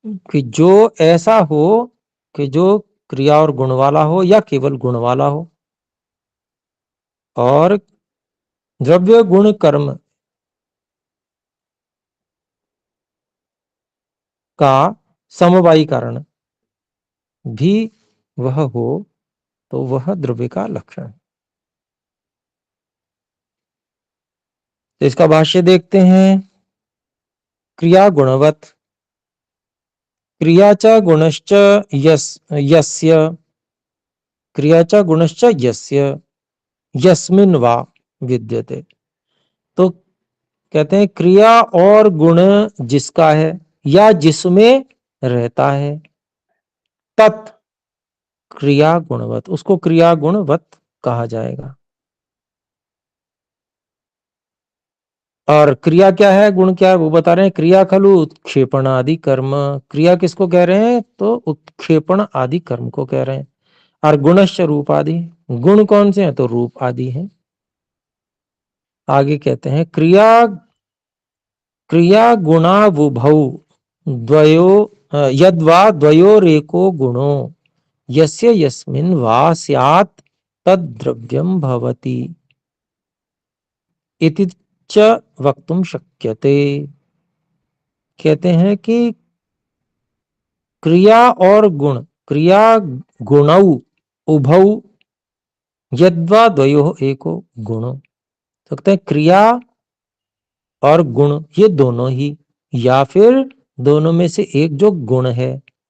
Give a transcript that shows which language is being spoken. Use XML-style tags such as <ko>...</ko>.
<hi>कि जो ऐसा हो कि जो क्रिया और गुण वाला हो या केवल गुण वाला हो, और द्रव्य गुण कर्म का समवायी कारण भी वह हो, तो वह द्रव्य का लक्षण है। तो इसका भाष्य देखते हैं,</hi> <sa>क्रिया गुणवत, क्रिया च गुणश्च यस्य, क्रिया च गुणश्च यस्य यस्मिन् वा विद्यते।</sa> <hi>तो कहते हैं क्रिया और गुण जिसका है या जिसमें रहता है,</hi> <sa>तत् क्रिया गुणवत,</sa> <hi>उसको क्रिया गुणवत कहा जाएगा। और क्रिया क्या है, गुण क्या है, वो बता रहे हैं।</hi> <sa>क्रिया खलु उत्क्षेपण आदि कर्म,</sa> <hi>क्रिया किसको कह रहे हैं, तो उत्क्षेपण आदि कर्म को कह रहे हैं। और</hi> <sa>गुणश्च रूप आदि,</sa> <hi>गुण कौन से हैं, तो रूप आदि हैं। आगे कहते हैं</hi> <sa>क्रिया गुणावुभौ द्वयो यद्वा द्वयोरेको गुणो यस्य यस्मिन् वा स्यात् तद्द्रव्यं भवति इति च वक्तुम शक्यते।</sa> <hi>कहते हैं कि क्रिया और गुण,</hi> <sa>क्रिया गुणौ उभौ यद्वा द्वयो एको गुणो,</sa> <hi>तो कहते हैं क्रिया और गुण, ये दोनों ही, या फिर दोनों में से एक जो गुण है।</hi>